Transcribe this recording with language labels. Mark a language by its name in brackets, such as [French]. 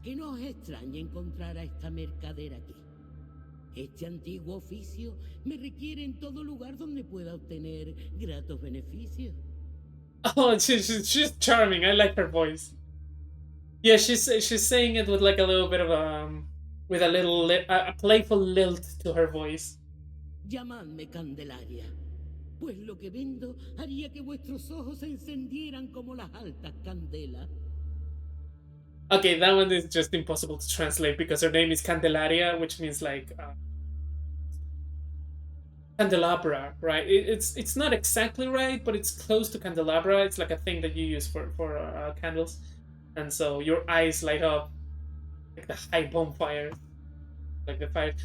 [Spanish] Que no os extrañe encontrar a esta mercader aquí. Este antiguo oficio me requiere en todo lugar donde pueda obtener gratos beneficios. [English] Oh, she's charming. I like her voice. Yeah, she's saying it with like a little bit of with a playful lilt to her voice. [Spanish] Llamadme Candelaria, pues lo que vendo haría que vuestros ojos se encendieran como las altas candelas. [English] Okay, that one is just impossible to translate because her name is Candelaria, which means like candelabra, right? It's not exactly right, but it's close to candelabra. It's like a thing that you use for candles, and so your eyes light up like the high bonfire, like the fire.